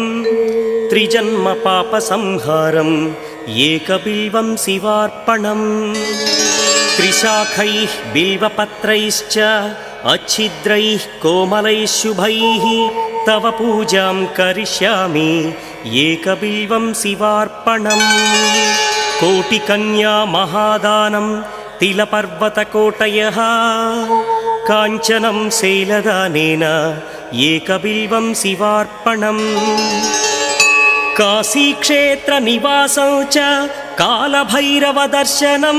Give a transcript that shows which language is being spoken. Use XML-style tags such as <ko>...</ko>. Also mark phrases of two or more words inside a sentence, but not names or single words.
<sa>त्रिजन्मपापसंहारम् एकबिल्वं शिवार्पणम् त्रिशाखैः बिल्वपत्रैश्च अच्छिद्रैः कोमलैः शुभैः तव पूजां करिष्यामि ఏకబిల్వం శివార్పణం. కోటికన్యా మహాదానం తిలపర్వతకోటయః కాంచనం శైలదానేన ఏకబిల్వం శివార్పణం. కాశీక్షేత్ర నివాసం చ కాలభైరవ దర్శనం.</sa>